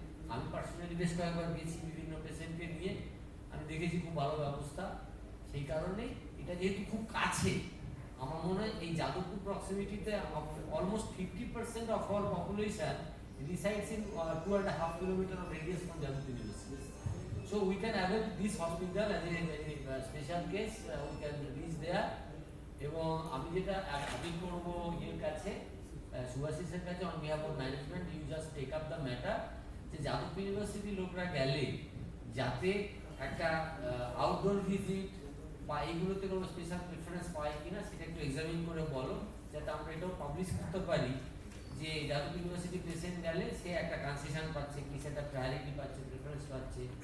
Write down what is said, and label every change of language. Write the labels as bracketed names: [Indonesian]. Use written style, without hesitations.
[Bangla] আমি পার্সোনালি বেশ কয়েকবার গেছি বিভিন্ন পেশেন্টকে নিয়ে, আমি দেখেছি খুব ভালো ব্যবস্থা। সেই কারণে এটা যেহেতু খুব কাছে, আমার মনে হয় এই Jadavpur প্রক্সিমিটিতে [English] Almost 50% of our population resides in 2.5 kilometer of radius from Jadavpur University. So we can avail this hospital as a special case. We can reach there. [Bangla] এবং আমি যেটা আপিল করবো এর কাছে, সুভাষিসের কাছে, [English] on behalf of management, you just take up the matter, [Bangla] যে যাদবপুর ইউনিভার্সিটির লোকরা গেলে যাতে একটা আউটডোর ভিজিট বা এইগুলোতে কোনো স্পেশাল প্রেফারেন্স পায় কিনা সেটা একটু এক্সামিন করে বলো, যাতে আমরা এটাও পাবলিশ করতে পারি যে যাদবপুর ইউনিভার্সিটি পেশেন্ট গেলে সে একটা কনসেশন পাচ্ছে কি, সেটা প্রায়োরিটি পাচ্ছে, প্রেফারেন্স পাচ্ছে।